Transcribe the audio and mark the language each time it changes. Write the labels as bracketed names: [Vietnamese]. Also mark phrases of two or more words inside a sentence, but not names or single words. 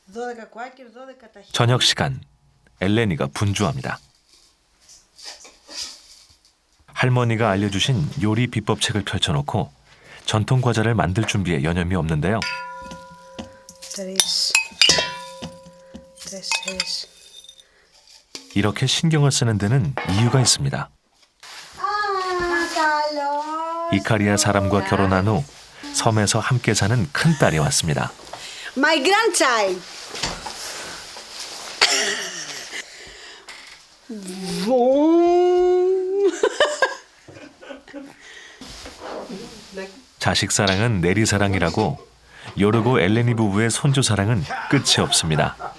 [Greek] 12 κουάκια, 12 τα χέρια. [Korean] 저녁 시간, 엘레니가 분주합니다. 할머니가 알려주신 요리 비법책을 펼쳐놓고 전통 과자를 만들 준비에 여념이 없는데요. 3, 4. 이렇게 신경을 쓰는 데는 이유가 있습니다. 이카리아 사람과 결혼한 후 섬에서 함께 사는 큰딸이 왔습니다. [English] My grandchild. [Korean] 자식 사랑은 내리 사랑이라고 요르고 엘레니 부부의 손주 사랑은 끝이 없습니다.